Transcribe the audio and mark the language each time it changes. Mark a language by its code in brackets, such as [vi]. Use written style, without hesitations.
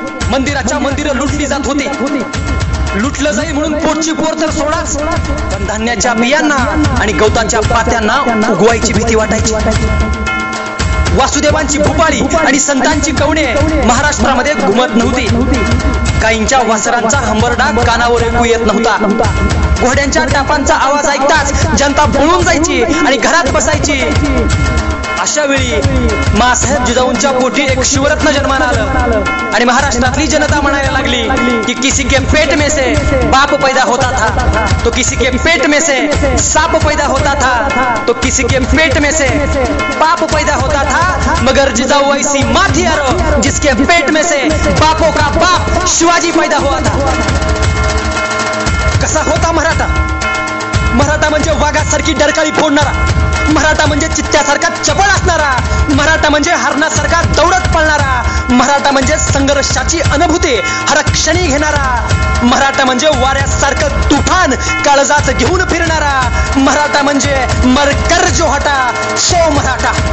[mr] मंदिराच्या मंदिरं लुटली जात होती. लुटलं जाईल म्हणून पोटची पोर तर सोडाच, पण धान्याच्या बियांना आणि गवताच्या पात्यांना उगवायची भीती वाटायची. वासुदेवांची भूपाळी आणि संतांची कवणे महाराष्ट्रामध्ये घुमत नव्हती. काहींच्या वासरांचा हंबरडा कानावर ऐकू येत नव्हता. घोड्यांच्या टापांचा आवाज ऐकताच जनता पळून जायची आणि घरात बसायची. अशा वेळी मासाहेब जिजाऊंच्या पोटी एक शिवरत्न जन्माला आलं आणि महाराष्ट्रातली जनता म्हणायला लागली की [hi] किसी के पेट में से बाप पैदा होता था, तो किसी के पेट में से सांप पैदा होता था, तो किसी के पेट में से बाप पैदा होता था, मगर जिजाऊ ऐसी माँ थी यारो जिसके पेट में से बापों का बाप शिवाजी पैदा हुआ था. [mr] कसा होता मराठा? मराठा म्हणजे वाघासारखी डरकाळी फोडणारा, मराठा म्हणजे चित्त्यासारखा चपळ असणारा, मराठा म्हणजे हरणासारखा दौडत पळणारा, मराठा म्हणजे संघर्षाची अनुभूती हर क्षणी घेणारा, मराठा म्हणजे वाऱ्यासारखं तुफान काळजात घेऊन फिरणारा, मराठा म्हणजे [hi] मरकर जो हटा सो [mr] मराठा.